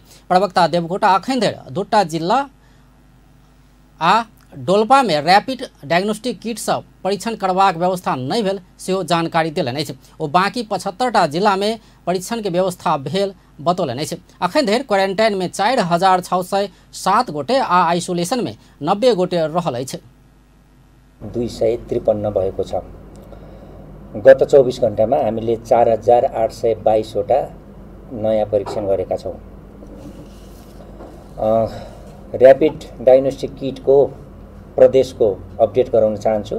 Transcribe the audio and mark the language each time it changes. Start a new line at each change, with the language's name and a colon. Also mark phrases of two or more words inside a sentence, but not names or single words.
Maithili: प्रवक्ता देवकोटा अखन धरि 2टा जिला आ डोल्पा में
English: rapid diagnostic kit
Maithili: से परीक्षण करबाक व्यवस्था नहीं भेल सेहो जानकारी देलनि अछि। ओ बाकी 75टा जिला में परीक्षण के व्यवस्था भेल बतौलनि अछि। अखन धरि क्वारंटाइन में 4,607 गोटे आ आइसोलेशन में 90 गोटे रहल अछि।
Nepali: 253 भएको छ। गत 24 घण्टामा हामीले 4,822 वटा नयाँ परीक्षण गरेका छौँ।
English: rapid diagnostic kitको
Nepali: प्रदेशको अपडेट गराउन चाहन्छु।